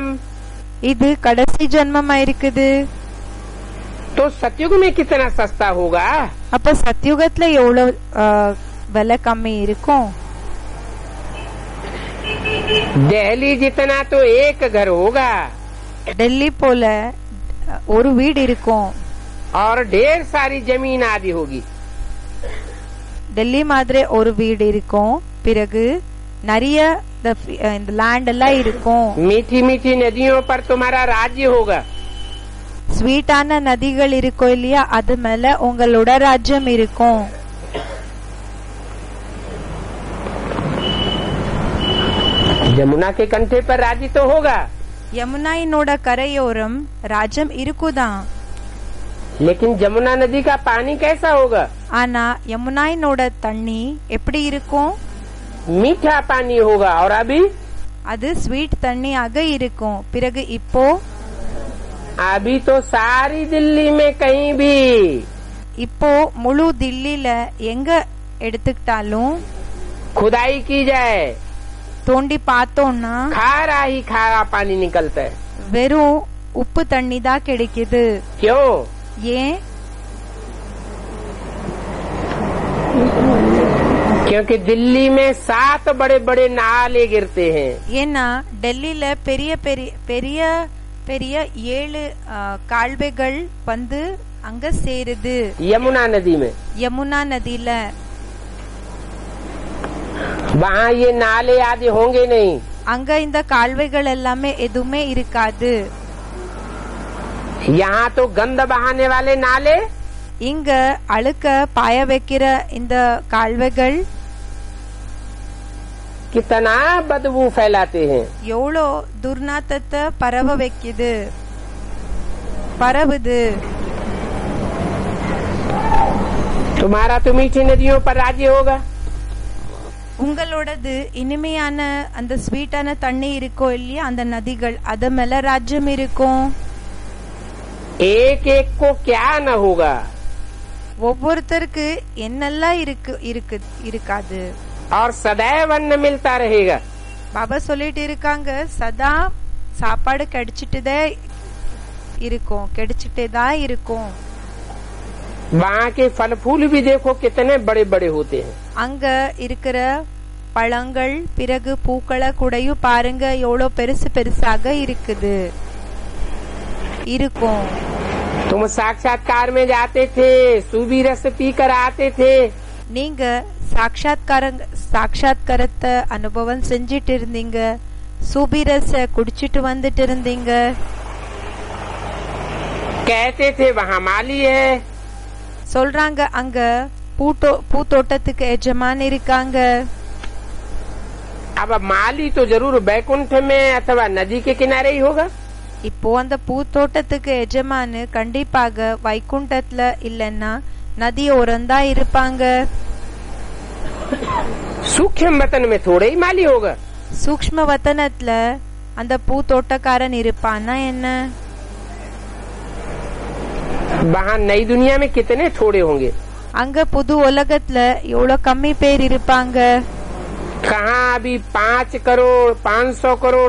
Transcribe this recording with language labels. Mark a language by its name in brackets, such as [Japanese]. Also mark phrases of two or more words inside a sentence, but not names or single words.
[Tamil] இது கடைசி ஜென்மமா இருக்குது. [Hindi] तो सतयुग में कितना सस्ता होगा. [Tamil] அப்ப சத்யுகத்துல எவ்வளவு விலை கம்மி இருக்கும். [Hindi] दिल्ली जितना तो एक घर होगा. [Tamil] டெல்லி போல ஒரு வீடு இருக்கும். [Hindi] और ढेर सारी जमीन आदि होगी. [Tamil] டெல்லி மாதிரி ஒரு வீடு இருக்கும். பிறகு நிறைய இந்த லேண்ட் எல்லாம் இருக்கும். [Hindi] मीठी मीठी नदियों पर तुम्हारा राज्य होगा. [Tamil] ஸ்வீட்டான நதிகள் இருக்கும் இல்லையா, அது மேல உங்களோட ராஜ்யம் இருக்கும். [Hindi] यमुना के कंठे पर राज्य तो होगा. [Tamil] யமுனாயினோட கரையோரம் ராஜ்யம் இருக்குதான். [Hindi] लेकिन जमुना नदी का पानी कैसा होगा. [Tamil] ஆனா யமுனாயினோட தண்ணி எப்படி இருக்கும். [Hindi] मीठा पानी होगा. और अभी [Tamil] அது ஸ்வீட் தண்ணியாக இருக்கும். பிறகு இப்போ [Hindi] अभी तो सारी दिल्ली में कहीं भी [Tamil] இப்போ முழு தில்லில எங்க எடுத்துக்கிட்டாலும் [Hindi] खुदाई की जाए, [Tamil] தோண்டி பார்த்தோம்னா [Hindi] खारा ही खारा पानी निकलता है. [Tamil] வெறும் உப்பு தண்ணி தான் கிடைக்குது. [Hindi] क्यों. [Tamil] ஏன் [Hindi] क्योंकि दिल्ली में 7 बड़े बड़े नाले गिरते हैं। [Tamil] ஏன்னா டெல்லியில பெரிய பெரிய பெரிய பெரிய 7 கால்வாய்கள் வந்து அங்க சேருது [Hindi] यमुना नदी में। [Tamil] யமுனா நதியில [Hindi] वहाँ ये नाले आदि होंगे नहीं। [Tamil] அங்க இந்த கால்வாய்கள் எல்லாமே எதுவுமே இருக்காது। [Hindi] यहाँ तो गंद बहाने वाले नाले, [Tamil] இங்க அழுக்க பாய வைக்கிற இந்த கால்வாய்கள் [Hindi] कितना बदबू फैलाते हैं। [Tamil] எவ்வளோ துர்நாத்தத்தை பரவுது। [Hindi] तुम्हारा तो मीठी नदियों पर राज्य होगा। [Tamil] உங்களோடது இனிமையான அந்த ஸ்வீட்டான தண்ணி இருக்கோ இல்லையா, அந்த நதிகள் அது மேல ராஜ்யம் இருக்கும்। [Hindi] एक एक को क्या न होगा। [Tamil] ஒவ்வொருத்தருக்கு என்னெல்லாம் இருக்காது। [Hindi] और सदैव अन्न मिलता रहेगा। [Tamil] பாபா சொல்லிட்டு இருக்காங்க, சதா சாப்பாடு கிடைச்சிட்டே இருக்கும்। [Hindi] वहाँ के फल फूल भी देखो कितने बड़े बड़े होते हैं। [Tamil] அங்க இருக்கிற பழங்கள் பிறகு பூக்களை கூடயும் பாருங்க எவ்வளவு பெருசு பெருசாக இருக்கும்। [Hindi] तुम साक्षात्कार में जाते थे, सूबी रस पी कर आते थे। [Tamil] நீங்க சாட்சாத்காரத்தை அனுபவம் செஞ்சிட்டு இருந்தீங்க, சூபி ரச குடிச்சிட்டு வந்துட்டு இருந்தீங்க। [Hindi] कहते थे वहाँ माली है। [Tamil] சொல்றாங்க அங்க பூத்தோட்டத்துக்கு எஜமான் இருக்காங்க। [Hindi] अब माली तो जरूर बैकुंठ में अथवा नदी के किनारे ही होगा। [Tamil] இப்போ அந்த பூத்தோட்டத்துக்கு எஜமான் கண்டிப்பாக வைகுண்டத்துல இல்லன்னா நதியோரம்தான் இருப்பாங்க। [Hindi] सूक्ष्म वतन में थोड़े ही माली होगा। [Tamil] சூக்ஷ்ம வத்தனத்துல அந்த பூத்தோட்டக்காரன் இருப்பான்னா என்ன? [Hindi] वहाँ नई दुनिया में कितने थोड़े होंगे। [Tamil] அங்க புது உலகத்துல எவ்வளவு கம்மி பேர் இருப்பாங்க। [Hindi] कहाँ अभी 5 करोड़ 500 करोड़।